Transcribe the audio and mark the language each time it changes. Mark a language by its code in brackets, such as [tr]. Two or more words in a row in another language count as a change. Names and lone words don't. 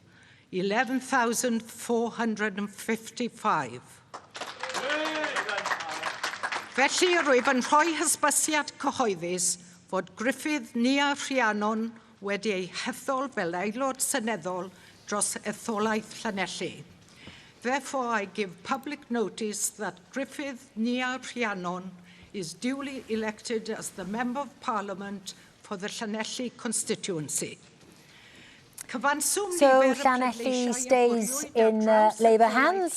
[cy] 11,455. Felly, rwyf yn rhoi hysbysiad cyhoeddus fod Griffith Nia Rhiannon wedi ei hethol fel aelod seneddol dros etholaeth Llanelli. [en] Therefore, I give public notice that Griffith Nia Rhiannon is duly elected as the Member of Parliament for the Llanelli constituency. So Llanelli stays in Labour hands.